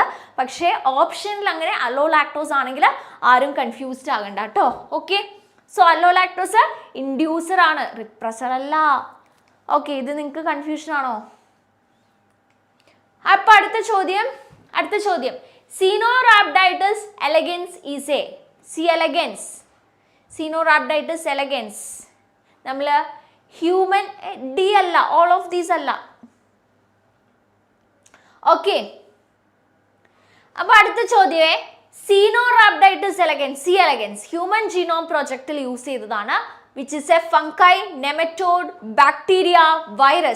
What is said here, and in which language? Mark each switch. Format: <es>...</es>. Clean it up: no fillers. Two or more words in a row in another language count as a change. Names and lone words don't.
<ml>പക്ഷേ ഓപ്ഷനിൽ അങ്ങനെ അല്ലോ ലാക്ടോസ് ആണെങ്കിൽ ആരും കൺഫ്യൂസ്ഡ് ആകണ്ട കേട്ടോ.</ml> <en>okay, so</en> <ml>അല്ലോ ലാക്ടോസ് ഇൻഡ്യൂസർ ആണ്, റിപ്രസർ അല്ല. ഓക്കെ, ഇത് നിങ്ങൾക്ക് കൺഫ്യൂഷൻ ആണോ? അപ്പൊ അടുത്ത ചോദ്യം</ml> <en>Caenorhabditis elegans is a C elegans.</en> <ml>Caenorhabditis elegans നമ്മൾ ഹ്യൂമൻ ഡി അല്ല,</ml> <en>all of these</en> <ml>അല്ല. ഓക്കെ, അപ്പൊ അടുത്ത ചോദ്യമേ Caenorhabditis elegans, C elegans ഹ്യൂമൻ ജീനോം പ്രൊജക്റ്റിൽ യൂസ് ചെയ്തതാണ്.</ml> <en>Which is a fungi, nematode, bacteria, virus.</en>